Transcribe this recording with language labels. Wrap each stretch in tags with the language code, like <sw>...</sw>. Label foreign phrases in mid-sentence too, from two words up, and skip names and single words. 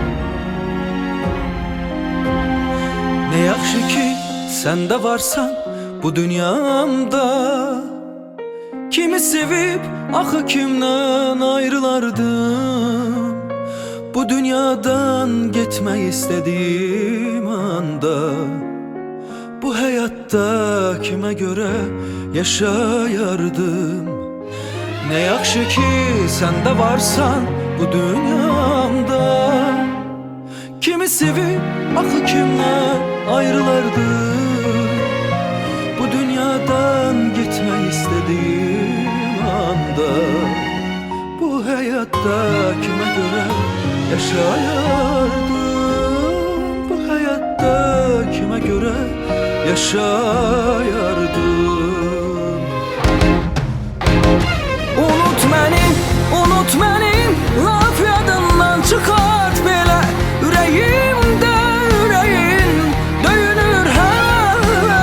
<az>Yaxşı ki, sən də varsan, bu dünyamda.</az> <tr>Kimi sevip axı kimden ayrılardım, bu dünyadan getmək istediğim anda. Bu hayatta kime göre yaşayardım. Ne yaxşı ki sen de varsan bu dünyamda. Kimi sevip axı kimden ayrılardım, bu dünyadan gitmek istediğim anda. Bu hayatta kime göre yaşayardım, bu hayatta kime göre yaşayardım.</tr> <az>Unut məni, unut məni, laf yadından çıxart belə. Ürəyimdə ürəyin döyünür hələ.</az>